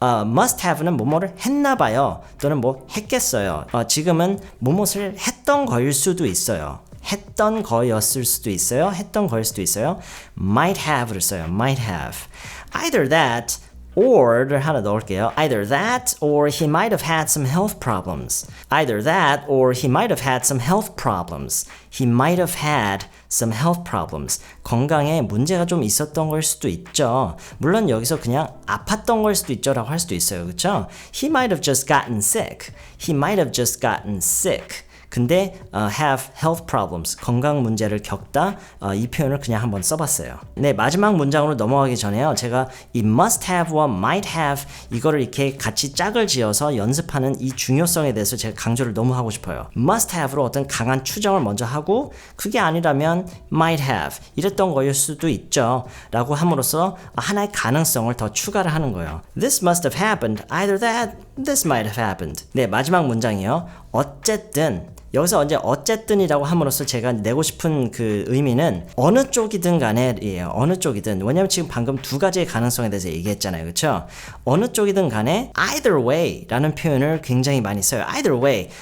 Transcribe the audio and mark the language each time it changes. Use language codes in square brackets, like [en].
[ko] must have는 뭐뭐를 했나봐요. 또는 뭐 했겠어요. 지금은 무엇을 했던 거일 수도 있어요. 했던 거였을 수도 있어요. 했던 거일 수도 있어요. [en] might have를 [ko] 써요. [en] might have. either that or를 [ko] 하나 넣을게요. [en] either that or he might have had some health problems. either that or he might have had some health problems. he might have had some health problems. [ko] 건강에 문제가 좀 있었던 걸 수도 있죠. 물론 여기서 그냥 아팠던 걸 수도 있죠 라고 할 수도 있어요. 그렇죠? [en] He might have just gotten sick. He might have just gotten sick. [ko] 근데 [en] have health problems, [ko] 건강 문제를 겪다, 이 표현을 그냥 한번 써봤어요. 네, 마지막 문장으로 넘어가기 전에요. 제가 이 must have와 might have 이거를 이렇게 같이 짝을 지어서 연습하는 이 중요성에 대해서 제가 강조를 너무 하고 싶어요. must have로 어떤 강한 추정을 먼저 하고 그게 아니라면 might have 이랬던 거일 수도 있죠 라고 함으로써 하나의 가능성을 더 추가를 하는 거예요. [en] This must have happened. Either that, this might have happened. [ko] 네, 마지막 문장이요. 어쨌든 여기서 이제 어쨌든이라고 함으로써 제가 내고 싶은 그 의미는 어느 쪽이든 간에예요. 어느 쪽이든. 왜냐면 지금 방금 두 가지의 가능성에 대해서 얘기했잖아요. 그렇죠? 어느 쪽이든 간에 [en] either way [ko] 라는 표현을 굉장히 많이 써요. either way.